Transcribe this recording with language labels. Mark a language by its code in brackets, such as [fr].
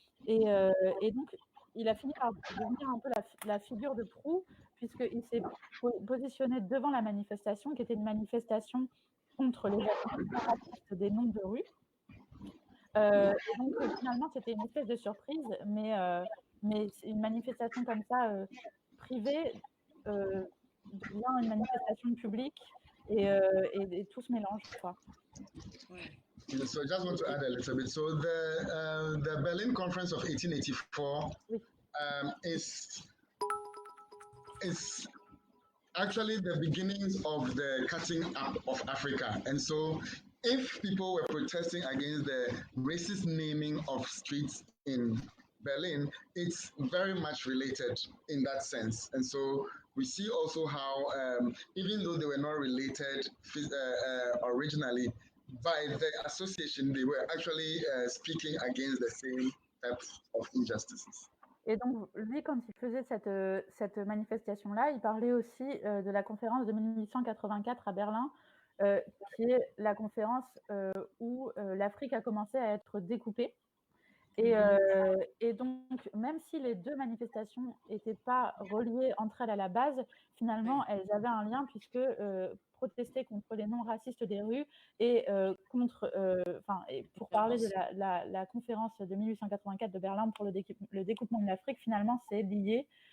[fr] Et donc, il a fini par devenir un peu la figure de proue, puisqu'il s'est positionné devant la manifestation, qui était une manifestation contre les séparatistes des noms de rue. Et donc, finalement, c'était une espèce de surprise, mais une manifestation comme ça, privée, devient une manifestation publique, et tout se mélange, quoi. [en] So I just want to add a little bit. So the Berlin Conference of 1884 is actually the beginnings of the cutting up of Africa. And so if people were protesting against the racist naming of streets in Berlin, it's very much related in that sense. And so we see also how, even though they were not related originally, by the association, they were actually speaking against the same types of injustices. [fr] Et donc, lui, quand il faisait cette manifestation-là, il parlait aussi de la conférence de 1884 à Berlin, qui est la conférence où l'Afrique a commencé à être découpée. Et donc, même si les deux manifestations n'étaient pas reliées entre elles à la base, finalement, elles avaient un lien puisque protester contre les non-racistes des rues et pour parler de la conférence de 1884 de Berlin pour le découpement de l'Afrique, finalement, c'est lié.